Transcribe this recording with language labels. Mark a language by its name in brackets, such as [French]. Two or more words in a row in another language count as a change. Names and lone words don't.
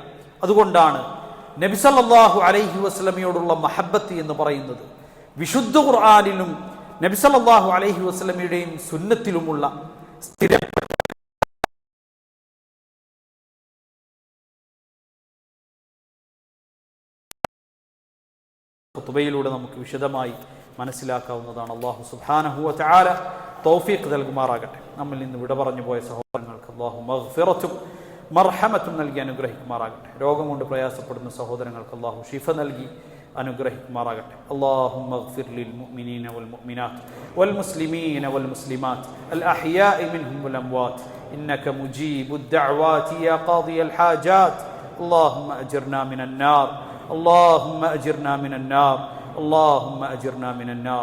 [Malayalam] അതുകൊണ്ടാണ് നബി [Arabic] صلى الله عليه وسلم [Malayalam] മഹബ്ബത്ത് എന്ന് പറയുന്നത് വിശുദ്ധ ഖുർആനിലും നബി [Arabic] صلى الله عليه وسلم [Malayalam] സുന്നത്തിലുമുള്ള സ്ഥിരപ്പെട്ട ഖുതുബയിലൂടെ നമുക്ക് വിശദമായി മനസ്സിലാക്കാവുന്നതാണ്. [Arabic] الله سبحانه وتعالى [Malayalam] തൗഫീഖ് നൽകുമാറാകട്ടെ. നമ്മിൽ നിന്ന് വിട പറഞ്ഞു പോയ സഹോദരങ്ങൾക്ക് അല്ലാഹു മഗ്ഫിറത്തും മർഹമത്തും നൽകി അനുഗ്രഹിക്കുമാറാകട്ടെ. രോഗം കൊണ്ട് പ്രയാസപ്പെടുന്ന സഹോദരങ്ങൾക്ക് അല്ലാഹു ശിഫ നൽകി അനുഗ്രഹിക്കുമാറാകട്ടെ. [Arabic] اللهم اغفر للمؤمنين والمؤمنات والمسلمين والمسلمات الأحياء منهم والأموات إنك مجيب الدعوات يا قاضي الحاجات. اللهم أجرنا من النار، اللهم أجرنا من النار، اللهم أجرنا من النار.